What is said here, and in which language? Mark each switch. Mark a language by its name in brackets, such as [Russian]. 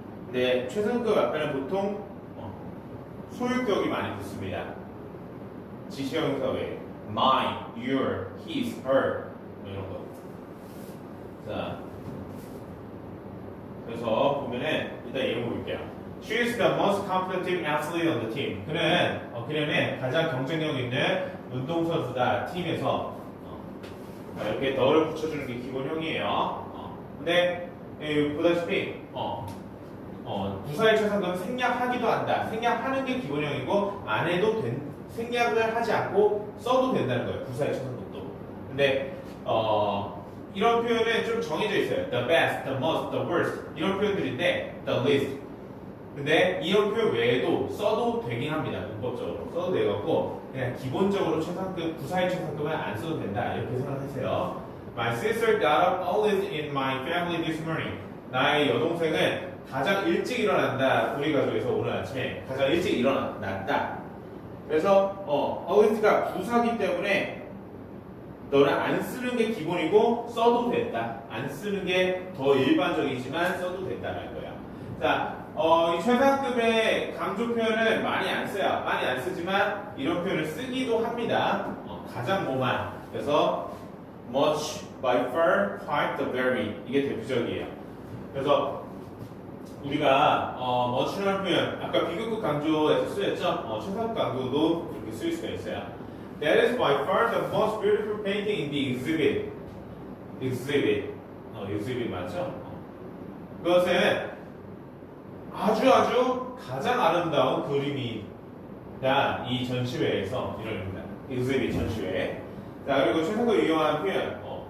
[Korean] 근데 최상급 앞에는 보통 소유격이 많이 붙습니다. 지시 형용사 외에 mine, your, his, her 뭐 이런 거. 자, 그래서 보면은 일단 예문 볼게요. [English] She is the most competitive athlete on the team. [Korean] 그는 가장 경쟁력 있는 운동선수다 팀에서. 이렇게 더를 붙여주는 게 기본형이에요. 근데 보다시피 부사의 최상급은 생략하기도 한다. 생략하는 게 기본형이고 안 해도 생략을 하지 않고 써도 된다는 거예요. 부사의 최상급도. 근데 이런 표현은 좀 정해져 있어요. [English] The best, the most, the worst [Korean] 이런 표현들인데 [English] the least. [Korean] 근데 이런 표현 외에도 써도 되긴 합니다. 문법적으로 써도 되고 그냥 기본적으로 최상급 부사의 최상급은 안 써도 된다 이렇게 생각하세요. [English] My sister got up early in my family this morning. [Korean] 나의 여동생은 가장 일찍 일어난다. 우리 가족에서 오늘 아침에 가장 일찍 일어났다. 그래서 early가 부사기 때문에 너는 안 쓰는 게 기본이고 써도 된다. 안 쓰는 게 더 일반적이지만 써도 된다는 거예요. 자, 이 최상급의 강조 표현을 많이 안 써요. 많이 안 쓰지만 이런 표현을 쓰기도 합니다. 가장 뭐만. [English] 그래서 much, by far, quite, the very [Korean] 이게 대표적이에요. 그래서 우리가 much라는 표현 아까 비교급 강조에서 쓰였죠. 최상급 강조도 이렇게 쓸 수가 있어요. [English] That is by far the most beautiful painting in the exhibit. [Korean] exhibit 맞죠? 그것은 아주 가장 아름다운 그림이다. 이 전시회에서 이런 의미입니다. exhibit 전시회. 자, 그리고 최상급 유용한 표현.